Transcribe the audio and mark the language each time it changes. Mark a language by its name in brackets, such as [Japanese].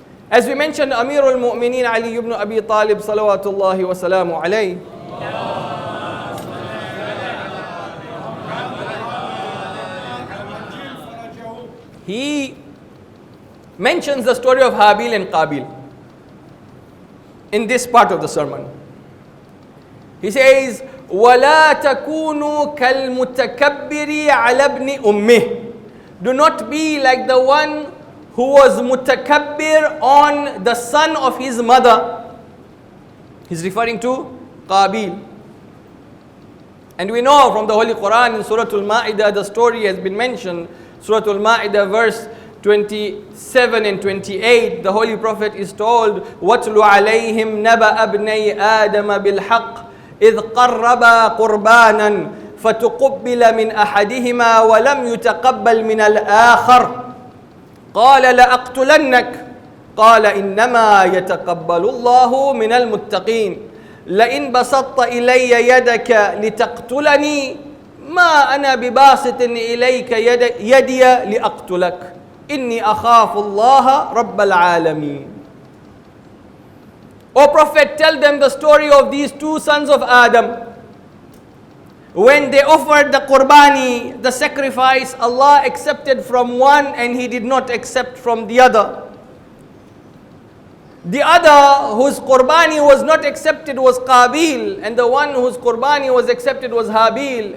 [English] As we mentioned, Amirul Mu'mineen Ali ibn Abi Talib salawatullahi wa salamu alayhi. He mentions the story of Habil and Qabil in this part of the sermon. He says, [Arabic] وَلَا تَكُونُوا كَالْمُتَكَبِّرِ عَلَى ابْنِ أُمِّهِ. [English] Do not be like the one who was mutakabbir on the son of his mother. He's referring to Qabil. And we know from the Holy Quran in Surah Al-Ma'idah, the story has been mentioned. Surah Al-Ma'idah verse 27 and 28, the Holy Prophet is told, [Arabic] وَاتْلُ عَلَيْهِمْ نَبَأَ ابْنَيْ آدَمَ بِالْحَقِّ إِذْ قَرَّبَا قُرْبَانًا فَتُقُبِّلَ مِنْ أَحَدِهِمَا وَلَمْ يُتَقَبَّلْ مِنَ الْآخَرِ قال لأقتلنك قال إنما يتقبل الله من المتقين لئن بسطت إلي يدك لتقتلني ما أنا بباسط إليك يدي لأقتلك إني أخاف الله رب العالمين. [English] O Prophet, tell them the story of these two sons of Adam. When they offered the qurbani, the sacrifice, Allah accepted from one and He did not accept from the other. The other whose qurbani was not accepted was Qabil, and the one whose qurbani was accepted was Habil.